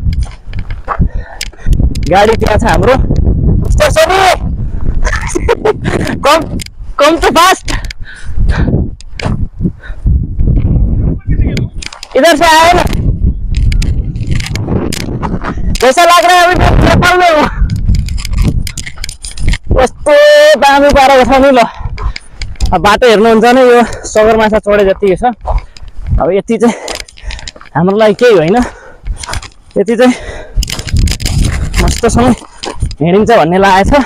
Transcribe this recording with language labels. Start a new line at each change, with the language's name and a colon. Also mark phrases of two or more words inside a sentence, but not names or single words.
Nepali: गाडी त्यहाँ छ हाम्रो
English: come too fast
Hindi: इधर से आए ना कैसा लग रहा है अभी नेपाल में
Nepali: यस्तो दामी पारेको छ नि ल अब बाटो हेर्नुहुन्छ नि यो सगरमाथा चढे जति छ अब यति चाहिँ हाम्रो लागि केही होइन यति चाहिँ मस्तसँग हिँडिन्छ भन्ने लागेछ